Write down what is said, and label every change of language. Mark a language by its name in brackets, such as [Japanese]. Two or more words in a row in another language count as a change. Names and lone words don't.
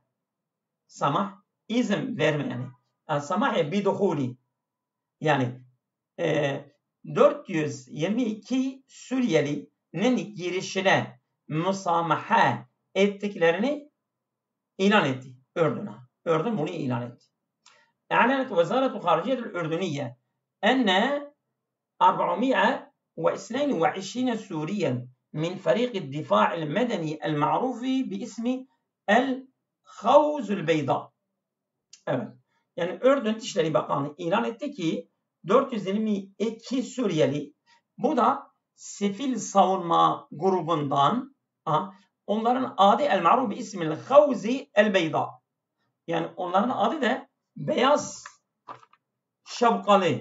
[Turkish] Samah izin verme yani. [Arabic] أن سمحت بدخول. [Turkish] Yani 422 Suriyeli'nin girişine musamaha ettiklerini ilan etti Ürdün'e. Ürdün bunu ilan etti. [Arabic] أعلنت وزارة خارجية الأردنية أن 422 سوريا من فريق الدفاع المدني المعروف باسم الخوذ البيضاء. [Turkish] Evet. Yani Ürdün Dışişleri Bakanlığı ilan etti ki 422 Suriyeli, bu da sivil savunma grubundan, onların adı [Arabic] المعروف باسم الخوذ البيضاء. [Turkish] Yani onların adı da beyaz şapkalı.